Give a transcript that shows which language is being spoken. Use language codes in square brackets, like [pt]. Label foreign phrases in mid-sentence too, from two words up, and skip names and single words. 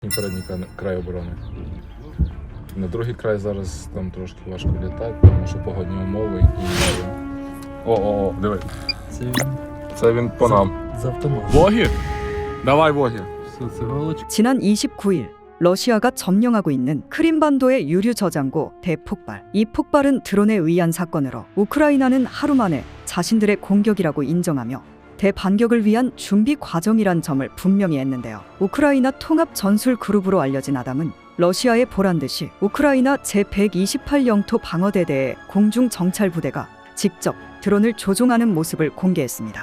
[uk] Передній край оборони. На другий край зараз там трошки важко літати, тому що погодні умови і... О, диви. Це він по нам. З автомату. Вогі? Давай, Вогі. Все, це галочка. [ko] 지난 29일 러시아가 점령하고 있는 크림반도의 유류 저장고 대폭발. 이 폭발은 드론에 의한 사건으로 우크라이나는 하루 만에 자신들의 공격이라고 인정하며 대반격을 위한 준비 과정이란 점을 분명히 했는데요. 우크라이나 통합 전술 그룹으로 알려진 아담은 러시아의 보란듯이 우크라이나 제128 영토 방어대대의 공중 정찰 부대가 직접 드론을 조종하는 모습을 공개했습니다.